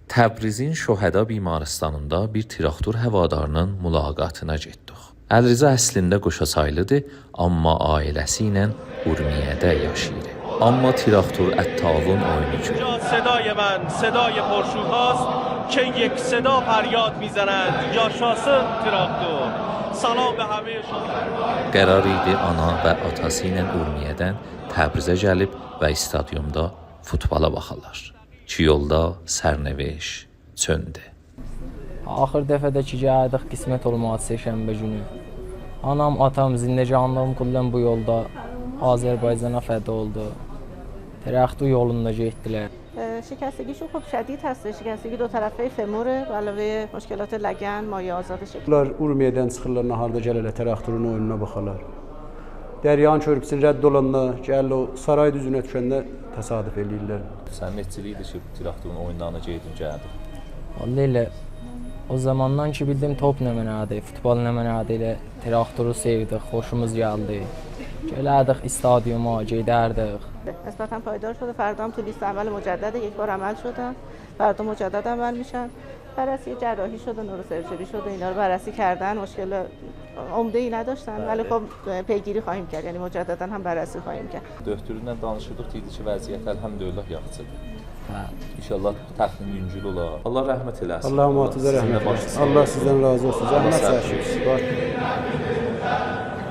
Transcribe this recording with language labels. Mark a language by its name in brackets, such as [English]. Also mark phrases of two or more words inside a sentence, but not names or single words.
[Azerbaijani] Təbrizin Şühəda bimarıstanında bir traktor həvadarının mülaqatına getdik. Əlriza əslində Qoşasaylıdır, amma ailəsi ilə Urmiyədə yaşayır. Amma traktor ət-tavun oyunu [Persian] صدای من صدای پرشور هاست که یک صدا فریاد میزنند یا شاسه تراکتور. سلام به همه شما. [Azerbaijani] Qərar idi ana və atası ilə Urmiyədən Təbrizə gəlib və stadyumda futbola baxarlar. Ki yolda sərnəveş çöndü. Axır dəfədə ki gəldik qismət olmadı səhşənbə günü. Anam, atam, zindəcanlığım kullən bu yolda Azərbaycana fəda oldu. Traktor yolunda getdilər. [Persian] شکستگیشون خب شدید هست. شکستگی دو طرفه فموره و علاوه مشکلات لگن مایع آزاد شکل. [Azerbaijani] Bunlar Urmiye'den çıxırlar, naharda gəlirlər traktorun oyununa baxarlar. Dəryanın körpüsünü rədd olanda, gəl o saray düzünə düşəndə təsadüf eləyirlər. Sən neçəli idi ki, traktorun oyunlarına gedin gəldin? Vallahi elə o zamandan ki bildim top nə mənadır, futbol nə mənadır, elə traktoru sevdik, xoşumuz gəldi. Gələrdik stadyuma, gedərdik. [Persian] نسبتاً پایدار شده. فردا هم تو لیست عمل مجدد یک بار عمل شدن. فردا مجدد عمل میشن. بررسی جراحی شده، نوروسرجری شده، اینا رو بررسی کردن. مشکل عمده‌ای نداشتن ولی خب پیگیری خواهیم کرد. یعنی مجددا هم بررسی خواهیم کرد. [Azerbaijani] Döktüründən danışırdıq, deyildi ki, vəziyyət əlhəmdülillah yaxşıdır. İnşallah təxmin yüngül olar. Allah rəhmət eləsin. Allah muhafizə rəhmət eləsin. Allah sizdən razı olsun. Zəhmət çəkin.